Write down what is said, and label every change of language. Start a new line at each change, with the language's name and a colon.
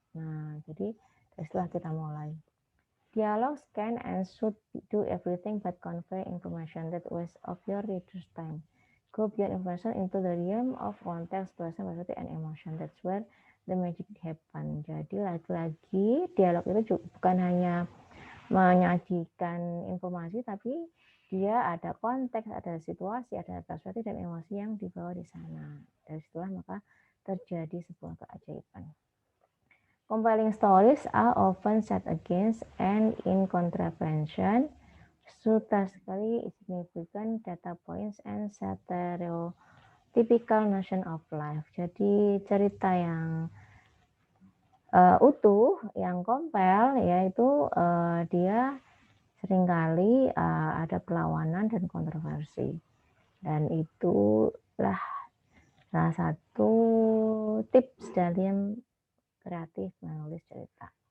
Indonesian: Nah, jadi setelah kita mulai.
English: Dialogues can and should do everything but convey information that waste of your reader's time. Go beyond information into the realm of context, situation, perspective, and emotion. That's where the magic happen.
Indonesian: Jadi lagi-lagi dialog itu bukan hanya menyajikan informasi, tapi dia ada konteks, ada situasi, ada perspektif dan emosi yang dibawa di sana. Dari situlah maka terjadi sebuah keajaiban.
English: Compelling stories are often set against and in contravention statistically significant data points and stereotypical notion of life.
Indonesian: Jadi cerita yang utuh, yang kompel, yaitu dia seringkali ada perlawanan dan kontroversi. Dan itulah salah satu tips dalam kreatif menulis cerita.